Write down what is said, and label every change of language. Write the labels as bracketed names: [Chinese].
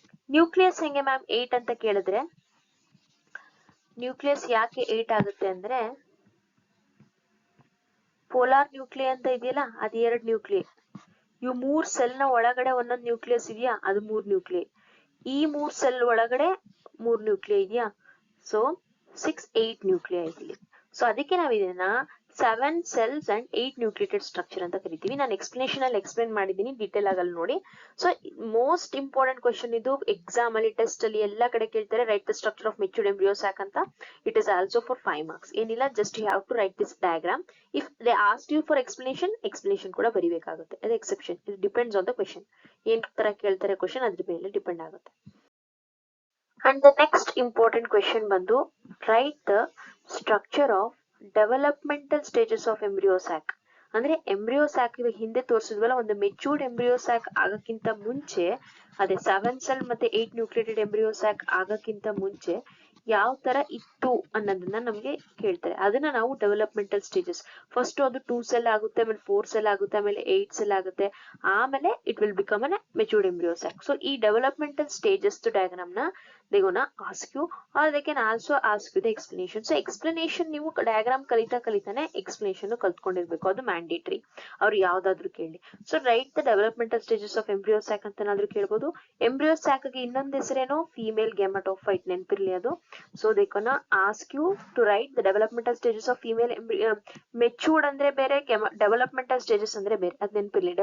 [Kannada] Nucleus ಹೆಂಗೆ ma'am 8 ಅಂತ ಕೇಳಿದ್ರೆ, ನ್ಯೂಕ್ಲಿಯಸ್ ಯಾಕೆ 8 ಆಗುತ್ತೆ ಅಂದ್ರೆ, ಪೋಲಾರ್ ನ್ಯೂಕ್ಲಿಯೈ ಅಂತ ಇದೆಯಲ್ಲ, ಅದು 2 ನ್ಯೂಕ್ಲಿಯೈ. ಇವು 3 ಸೆಲ್ ನ ಒಳಗಡೆ ಒಂದೊಂದು ನ್ಯೂಕ್ಲಿಯಸ್ ಇದೆಯಾ, ಅದು 3 ನ್ಯೂಕ್ಲಿಯೈ. ಈ 3 ಸೆಲ್ ಒಳಗಡೆ 3 ನ್ಯೂಕ್ಲಿಯೈ ಇದೆಯಾ. ಸೊ 6 8 ನ್ಯೂಕ್ಲಿಯೈ ಇಲ್ಲಿ. ಸೊ ಅದಕ್ಕೆ ನಾವ್ ಇದನ್ನ [English] 7 cells and 8 nucleated structure [Kannada] ಅಂತ ಕರಿತೀವಿ. ನಾನು ಎಕ್ಸ್ಪ್ಲನೇಷನ್ ಅಲ್ಲಿ ಎಕ್ಸ್ಪ್ಲೇನ್ ಮಾಡಿದ್ದೀನಿ, ಡೀಟೇಲ್ ಆಗಲ್ಲಿ ನೋಡಿ. ಸೊ ಮೋಸ್ಟ್ ಇಂಪಾರ್ಟೆಂಟ್ ಕ್ವಶನ್ ಇದು, ಎಕ್ಸಾಮ್ ಅಲ್ಲಿ, ಟೆಸ್ಟ್ ಅಲ್ಲಿ ಎಲ್ಲಾ ಕಡೆ ಕೇಳ್ತಾರೆ. [English] Write the structure of matured embryo sac ಅಂತ. It is also for 5 marks. ಏನಿಲ್ಲ, just you have to write this diagram. If they ask you for explanation [Kannada] ಕೂಡ ಬರಿಬೇಕಾಗುತ್ತೆ. ಅದು exception, [English] It depends on the question. [Kannada] ಏನ್ ತರ ಕೇಳ್ತಾರೆ question ಅದ್ರ ಮೇಲೆ depend ಆಗುತ್ತೆ. [English] And the next important question ಬಂದು, write the structure of developmental stages of embryo sac. [Kannada] ಅಂದ್ರೆ ಎಂಬ್ರಿಯೋ ಸ್ಯಾಕ್ ಹಿಂದೆ ತೋರಿಸಿದ್ವಲ್ಲ, ಒಂದು ಮೆಚೂರ್ಡ್ ಎಂಬ್ರಿಯೋ ಸ್ಯಾಕ್ ಆಗಕ್ಕಿಂತ ಮುಂಚೆ, ಅದೇ 7 cell ಮತ್ತೆ 8 ನ್ಯೂಕ್ಲಿಯೇಟೆಡ್ ಎಂಬ್ರಿಯೋ ಸ್ಯಾಕ್ ಆಗಕ್ಕಿಂತ ಮುಂಚೆ ಯಾವ ತರ ಇತ್ತು ಅನ್ನೋದನ್ನ ನಮ್ಗೆ ಕೇಳ್ತಾರೆ. ಅದನ್ನ ನಾವು ಡೆವಲಪ್ಮೆಂಟಲ್ ಸ್ಟೇಜಸ್, ಫಸ್ಟ್ ಅದು 2 cell ಆಗುತ್ತೆ, ಆಮೇಲೆ 4 cell ಆಗುತ್ತೆ, ಆಮೇಲೆ 8 cell ಆಗುತ್ತೆ, ಆಮೇಲೆ [English] It will become an matured embryo sac. So ಈ developmental stages diagram ನ they gonna ask you, or they can also ask you the explanation. [Kannada] So explanation ನೀವು ಡಯಾಗ್ರಾಮ್ ಕಲಿತಾನೆ ಎಕ್ಸ್ಪ್ಲನೇಷನ್ ಕಲ್ತ್ಕೊಂಡಿರ್ಬೇಕು, ಅದು ಮ್ಯಾಂಡೇಟರಿ, ಅವ್ರು ಯಾವ್ದಾದ್ರು ಕೇಳಿ. So [English] write the developmental stages of embryo sac [Kannada] ಅಂತನಾದ್ರೂ ಕೇಳ್ಬೋದು. Embryo sack ಗೆ ಇನ್ನೊಂದು ಹೆಸರೇನೋ ಫೀಮೇಲ್ ಗ್ಯಾಮಟೋಫೈಟ್, ನೆನಪಿರ್ಲಿ ಅದು. [English] so they gonna ask you to write the developmental stages of female matured [Kannada] ಅಂದ್ರೆ ಬೇರೆ, ಡೆವಲಪ್ಮೆಂಟಲ್ ಸ್ಟೇಜಸ್ ಅಂದ್ರೆ ಬೇರೆ, ಅದ್ ನೆನಪಿರ್ಲಿ.